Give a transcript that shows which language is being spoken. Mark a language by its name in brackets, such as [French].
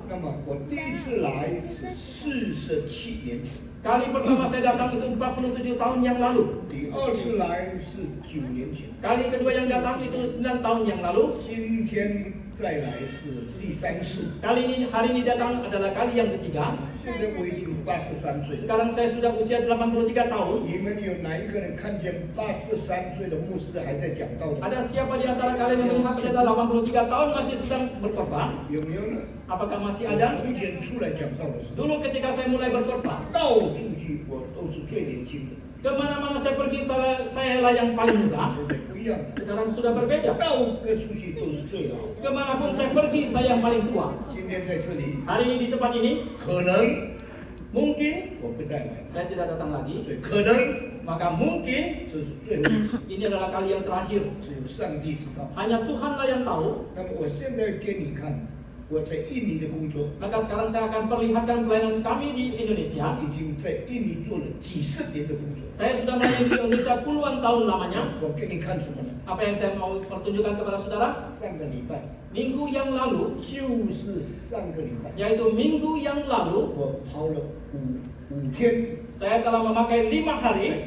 [Chinese] 那么我第一次来是47年前， [Indonesian] Kali pertama saya datang itu 47 tahun yang lalu. [Chinese] 第二次来是9年前， [Indonesian] Kali kedua yang datang itu 9 tahun yang lalu. [Chinese] 今天再来是第3次。 [Indonesian] Hari ini datang adalah kali yang ketiga. [Chinese] 现在我已经83岁了， [Indonesian] Sekarang saya sudah usia 83 tahun. [Chinese] 你们有哪一个人看见83岁的牧师还在讲道的？ [Indonesian] Ada siapa di antara kalian yang melihat pendeta 83 tahun masih sedang berkhotbah? [Chinese] 有没有呢？ [Indonesian] Apakah masih [Chinese] 我 [Indonesian] ada? [Chinese] 从前出来讲道的时候， [Indonesian] Dulu ketika saya mulai berkhotbah, [Chinese] 到处去我都是最年轻的， [Indonesian] kemana-mana saya pergi saya lah yang paling muda. [Chinese] 现在不一样了， [Indonesian] Sekarang sudah berbeda. [Chinese] 到各处去都是最老。 [Indonesian] Kemanapun saya pergi saya yang paling tua. [Chinese] 今天在这里， [Indonesian] Hari ini di tempat ini [Chinese] 可能 [Indonesian] mungkin [Chinese] 我不再来， [Indonesian] saya tidak datang lagi. [Chinese] 所以可能 [Indonesian] Maka mungkin [Chinese] 这是最后一次， [Indonesian] ini adalah kali yang terakhir. [Chinese] 只有上帝知道。 [Indonesian] Hanya Tuhanlah yang tahu. [Chinese] 那么我现在给你看我在印尼的工作， [Indonesian] Maka sekarang saya akan perlihatkan pelayanan kami di [Chinese] 我 [Indonesian] Indonesia. [Chinese] 已经在印尼做了几十年的工作。 [Indonesian] Saya sudah melayani di Indonesia puluhan tahun lamanya. [Chinese] 我给你看什么呢？ [Indonesian] Apa yang saya mau pertunjukkan kepada saudara? [Chinese] 上个礼拜， [Indonesian] Minggu yang lalu, [Chinese] 就是上个礼拜， [Indonesian] yaitu minggu yang lalu, [Chinese] 我跑了五天， [Indonesian] saya telah memakai 5 [Chinese] 在 [Indonesian] hari